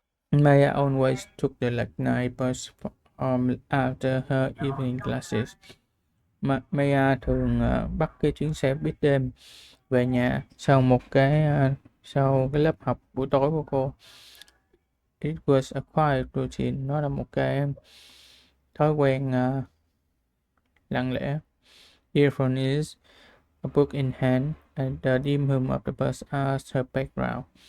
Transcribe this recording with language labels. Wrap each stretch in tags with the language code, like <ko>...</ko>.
<en>Maya always took the late night bus after her evening classes.</en> <vi>Maya thường bắt cái chuyến xe buýt đêm về nhà sau cái lớp học buổi tối của cô.</vi> <en>It was a quiet routine.</en> <vi>Nó là một cái thói quen lặng lẽ.</vi> <en>Earphones, a book in hand, and the dim hum of the bus as her background.</en>